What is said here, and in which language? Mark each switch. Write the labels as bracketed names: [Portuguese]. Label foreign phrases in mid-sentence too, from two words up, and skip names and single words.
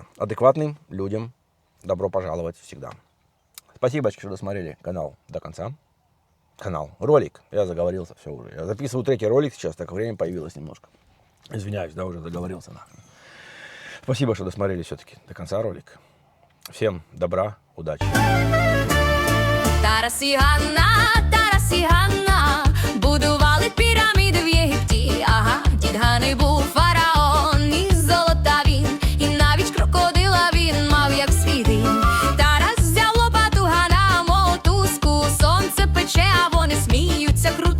[Russian] Адекватным людям добро пожаловать всегда. Спасибо, что досмотрели канал до конца. Ролик. Я заговорился, все уже. Я записываю третий ролик сейчас, так время появилось немножко. Извиняюсь, да, уже заговорился нахрен. Спасибо, что досмотрели все-таки до конца ролик. Всем добра, удачи. [Ukrainian] Тарас і Ганна будували піраміди в Єгипті. Ага, дід Гани був фараон, і золота він, і навіть крокодила він мав як свій дім. Тарас взяв лопату, Ганна мотузку, сонце пече, а вони сміються круто.